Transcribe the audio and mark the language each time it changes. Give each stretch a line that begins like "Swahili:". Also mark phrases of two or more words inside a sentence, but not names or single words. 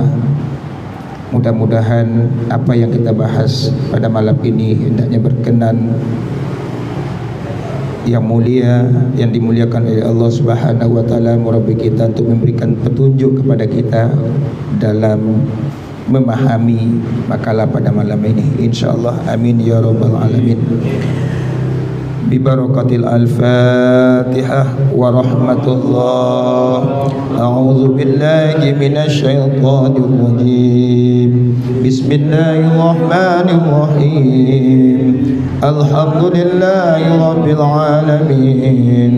Indonesian: Mudah-mudahan apa yang kita bahas pada malam ini hendaknya berkenan yang mulia, yang dimuliakan oleh Allah
Arabic: سبحانه وتعالى,
Indonesian: murabbi kita, untuk memberikan petunjuk kepada kita dalam memahami makalah pada malam ini, insyaallah.
Arabic: آمين يا رب العالمين. ببركة الفاتحة ورحمة الله. أعوذ بالله من الشيطان الرجيم. بسم الله الرحمن الرحيم. الحمد لله رب العالمين.